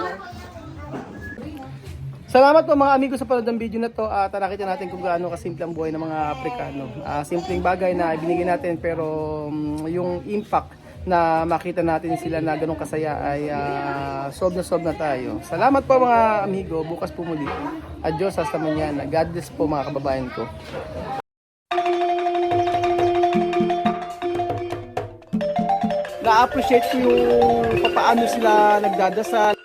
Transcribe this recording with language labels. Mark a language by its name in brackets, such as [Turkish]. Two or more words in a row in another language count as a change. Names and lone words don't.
[Filipino] Salamat po mga amigo sa panood ng video na to at nakita natin kung gaano kasimple ang buhay ng mga Aprikano. Simpleng bagay na ibinigay natin pero yung impact na makita natin sila na ganun kasaya ay solve na tayo. Salamat po mga amigo. Bukas po muli. [Spanish] Adios hasta mañana. [English] God bless [Filipino] po mga kababayan ko. Na-appreciate ko yung paano sila nagdadasal.